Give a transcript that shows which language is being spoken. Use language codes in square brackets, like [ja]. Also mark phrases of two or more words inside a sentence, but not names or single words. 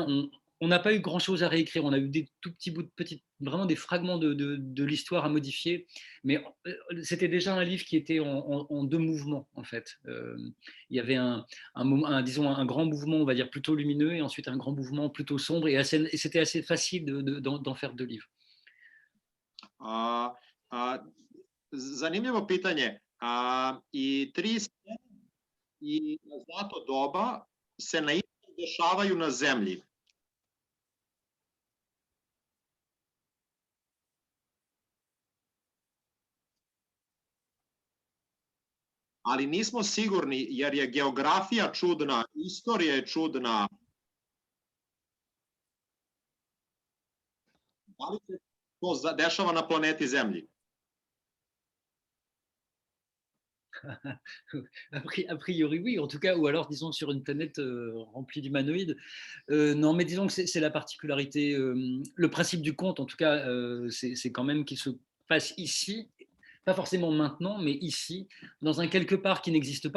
[fr] On n'a pas eu grand-chose à réécrire, on a eu des tout petits bouts de petites, vraiment des fragments de l'histoire à modifier, mais c'était déjà un livre qui était en deux mouvements, en fait. Il y avait disons, un grand mouvement, on va dire, plutôt lumineux, et ensuite un grand mouvement plutôt sombre, et c'était assez facile d'en faire deux livres. [sr] Zanimljivo pitanje. I tri scene i Zlato doba se na isto dešavaju na zemlji. Ali nismo sigurni jer je geografija čudna, istorija je čudna. Da li se to dešava na planeti Zemlji? [fr] A priori, oui, en tout cas, ou alors, disons, sur une planète remplie d'humanoïdes. Non, mais disons que c'est la particularité, le principe du conte, en tout cas, c'est quand même qu'il se passe ici, pas forcément maintenant, mais ici, dans un quelque part qui n'existe pas,